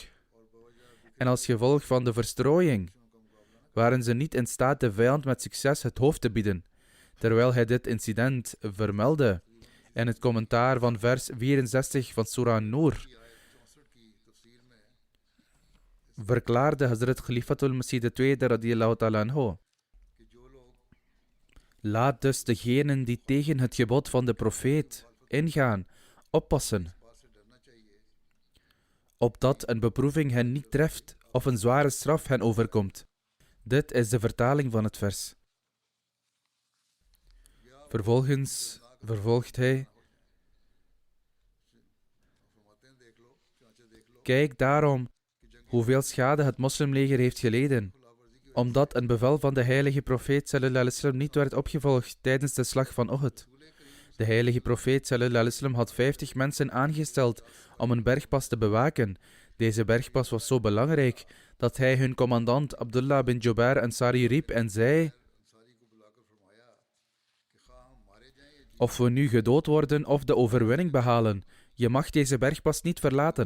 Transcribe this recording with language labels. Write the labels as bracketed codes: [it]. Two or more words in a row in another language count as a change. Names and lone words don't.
[nl] En als gevolg van de verstrooiing waren ze niet in staat de vijand met succes het hoofd te bieden, terwijl hij dit incident vermeldde in het commentaar van vers 64 van Surah Nur. Verklaarde Hazrat Khalifatul Masih II [ar] رضي الله تعالى عنه: [nl] laat dus degenen die tegen het gebod van de profeet ingaan, oppassen, opdat een beproeving hen niet treft of een zware straf hen overkomt. Dit is de vertaling van het vers. Vervolgens vervolgt hij: kijk daarom hoeveel schade het moslimleger heeft geleden, omdat een bevel van de heilige profeet [ar] صلى الله عليه وسلم [nl] niet werd opgevolgd tijdens de slag van Uhud. De heilige profeet [ar] صلى الله عليه وسلم [nl] had 50 mensen aangesteld om een bergpas te bewaken. Deze bergpas was zo belangrijk dat hij hun commandant Abdullah bin Jubair Ansari riep en zei: of we nu gedood worden of de overwinning behalen, je mag deze bergpas niet verlaten.